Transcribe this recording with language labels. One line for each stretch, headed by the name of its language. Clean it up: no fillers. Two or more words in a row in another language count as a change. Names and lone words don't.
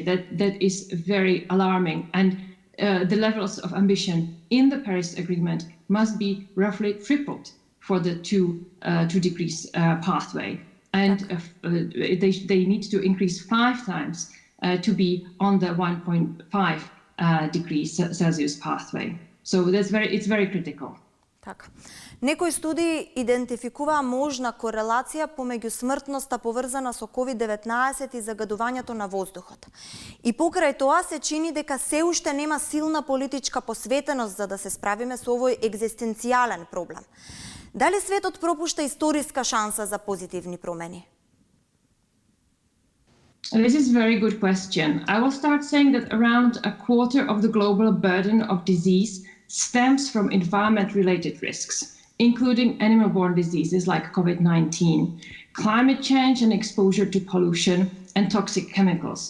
English: That is very alarming, and the levels of ambition in the Paris Agreement must be roughly tripled for the 2 degrees pathway, and they need to increase 5 times to be on the 1.5 degrees Celsius pathway. So it's very critical.
Macedonian: Така. Некои студии идентификуваа можна корелација помеѓу смртноста поврзана со COVID-19 и загадувањето на воздухот. И покрај тоа се чини дека се уште нема силна политичка посветеност за да се справиме со овој екзистенцијален проблем. Дали светот пропушта историска шанса за позитивни промени?
English: This is a very good question. I will start saying that around a quarter of the global burden of disease stems from environment-related risks, including animal-borne diseases like COVID-19, climate change and exposure to pollution and toxic chemicals.